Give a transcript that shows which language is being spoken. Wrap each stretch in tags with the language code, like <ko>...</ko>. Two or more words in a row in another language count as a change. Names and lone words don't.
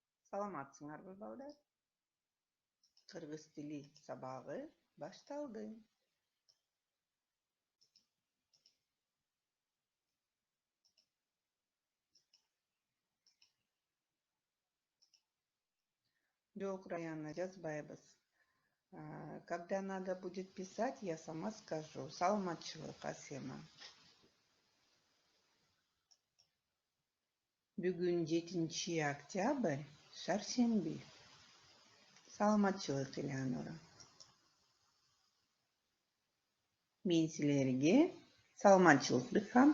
<ky>Саламатсыңарбы, балдар? Кыргыз тили сабагы башталды. Жок, Раяна, жазбайбыз.</ky> <ru>Когда надо будет писать, я сама скажу.</ru> <ky>Саламатчылык, Асема. Бүгүн 7 октябрь, шаршемби. Саламатчылык, Элеонора. Мен силерге саламатчылык дыхам.</ky>